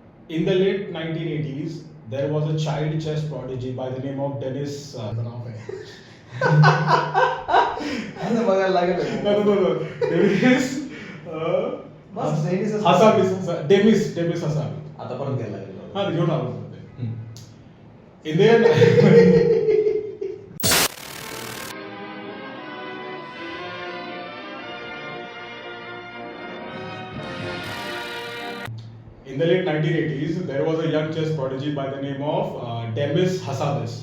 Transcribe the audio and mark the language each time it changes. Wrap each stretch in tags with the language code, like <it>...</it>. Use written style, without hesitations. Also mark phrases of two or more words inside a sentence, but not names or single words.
<en>In the late 1980s, there was a child chess prodigy by the name of Dennis.</en> <hi>अंदर बगल लगे थे</hi> <en>No. Dennis. Uh,</en> <hi>बस Dennis</hi> <en>Demis Hasabi.</en> <mr>आता परत गेला गेलो हाँ घेऊन आलो ते.</mr> <en>In the In the late 1980s, there was a young chess prodigy by the name of Demis Hassabis.</en>